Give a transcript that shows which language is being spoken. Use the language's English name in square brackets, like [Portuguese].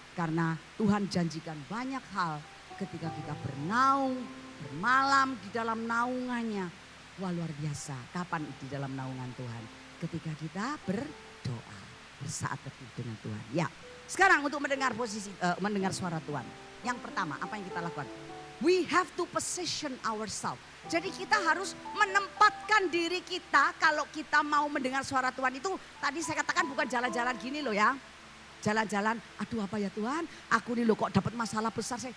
[Indonesian] Karena Tuhan janjikan banyak hal ketika kita bernaung, bermalam di dalam naungannya. Wah, luar biasa. Kapan di dalam naungan Tuhan? Ketika kita berdoa. Bersaat teduh dengan Tuhan. Ya, sekarang untuk mendengar mendengar suara Tuhan. Yang pertama, apa yang kita lakukan? [English] We have to position ourselves. [Indonesian] Jadi kita harus menempatkan diri kita kalau kita mau mendengar suara Tuhan itu. Tadi saya katakan bukan jalan-jalan gini loh ya. Jalan-jalan, aduh apa ya Tuhan? Aku nih loh kok dapat masalah besar.